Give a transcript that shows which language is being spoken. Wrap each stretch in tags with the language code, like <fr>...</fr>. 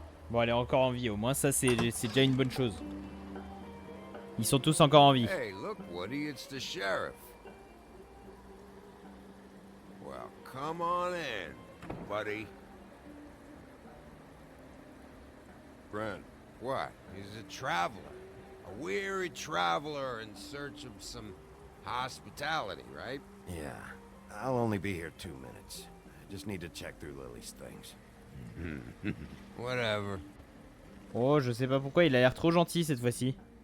<fr>Bon, elle est encore en vie. Au moins, ça, c'est déjà une bonne chose. Ils sont tous encore en vie.</fr> <en>Hey, look, Woody, it's the sheriff. Well, come on in, buddy. Brent. What? He's a traveler. A weary traveler in search of some hospitality, right? Yeah. I'll only be here 2 minutes. I just need to check through Lily's things. Whatever.</en> <fr>Oh, je sais pas pourquoi, il a l'air trop gentil cette fois-ci.</fr>